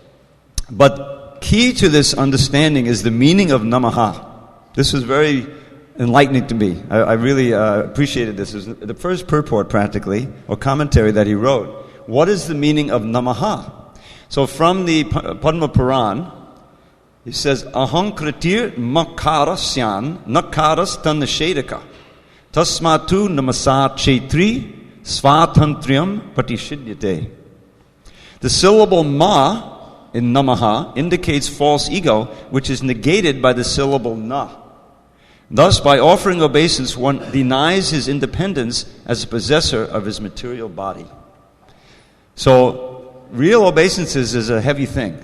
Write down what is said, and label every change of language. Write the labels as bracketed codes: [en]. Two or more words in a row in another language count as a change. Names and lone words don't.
[en] But key to this understanding is the meaning of namaha. This was very enlightening to me. I really appreciated this. It was the first purport, practically, or commentary that he wrote. What is the meaning of namaha? So from the Padma Puran, he says, [sa] Aham kritir makarasyan nakaras tanashedaka tasmatu namasa chetri svatantriam patishidyate. [en] The syllable ma in namaha indicates false ego, which is negated by the syllable na. Thus, by offering obeisance, one denies his independence as a possessor of his material body. So, real obeisances is a heavy thing.